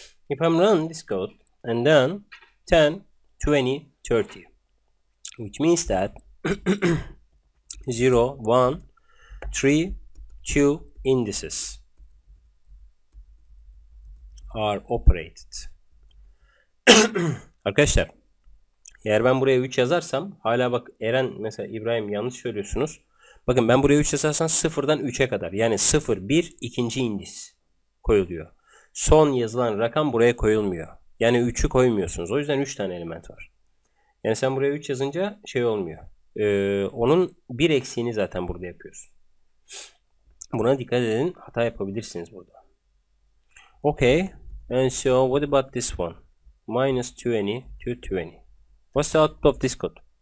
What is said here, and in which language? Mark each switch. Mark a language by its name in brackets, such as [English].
[English] If I'm running this code and then 10, 20, 30, which means that 0, 1, 3, 2 indices are operated. [Turkish] Arkadaşlar, eğer ben buraya 3 yazarsam, hala bak Eren mesela İbrahim yanlış söylüyorsunuz. Bakın ben buraya 3 yazarsam 0'dan 3'e kadar, yani 0, 1 ikinci indis koyuluyor. Son yazılan rakam buraya koyulmuyor. Yani 3'ü koymuyorsunuz. O yüzden 3 tane element var. Yani sen buraya 3 yazınca şey olmuyor. Onun bir eksiğini zaten burada yapıyorsun. Buna dikkat edin. Hata yapabilirsiniz burada. [English] Okay. And so what about this one? Minus 20 to 20. What's the output of this code?